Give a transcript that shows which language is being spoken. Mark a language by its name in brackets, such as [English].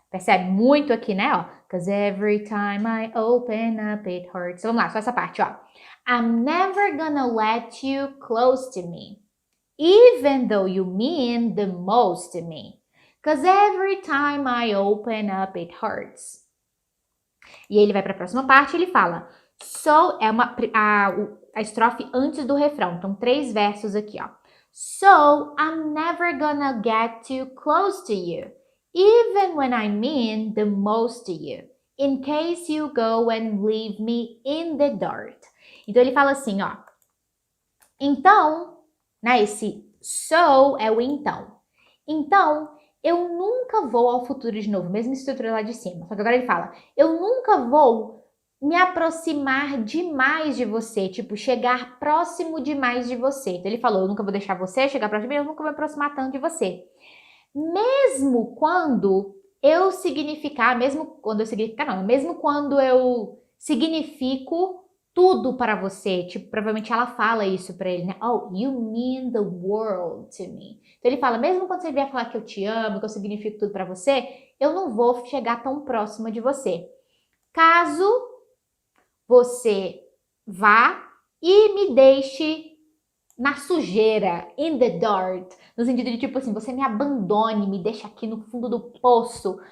[Portuguese] Percebe muito aqui, né? Ó, [English] cause every time I open up, it hurts. [Portuguese] Vamos lá, só essa parte, ó. [English] I'm never gonna let you close to me, even though you mean the most to me. Cause every time I open up, it hurts. [Portuguese] E ele vai para a próxima parte e ele fala, so, é a estrofe antes do refrão. Então, 3 versos aqui, ó. [English] So, I'm never gonna get too close to you, even when I mean the most to you, in case you go and leave me in the dirt. [Portuguese] Então, ele fala assim, ó. Então, né, esse so é o então. Então, eu nunca vou ao futuro de novo, mesma estrutura lá de cima. Só que agora ele fala, eu nunca vou me aproximar demais de você, tipo, chegar próximo demais de você. Então ele falou, eu nunca vou deixar você chegar próximo de mim, eu nunca vou me aproximar tanto de você. Mesmo quando eu significar, mesmo quando eu significo tudo para você, tipo, provavelmente ela fala isso para ele, né? [English] Oh, you mean the world to me. [Portuguese] Então ele fala, mesmo quando você vier falar que eu te amo, que eu significo tudo para você, eu não vou chegar tão próxima de você. Caso você vá e me deixe na sujeira, [English] in the dirt, [Portuguese] no sentido de tipo assim, você me abandone, me deixa aqui no fundo do poço.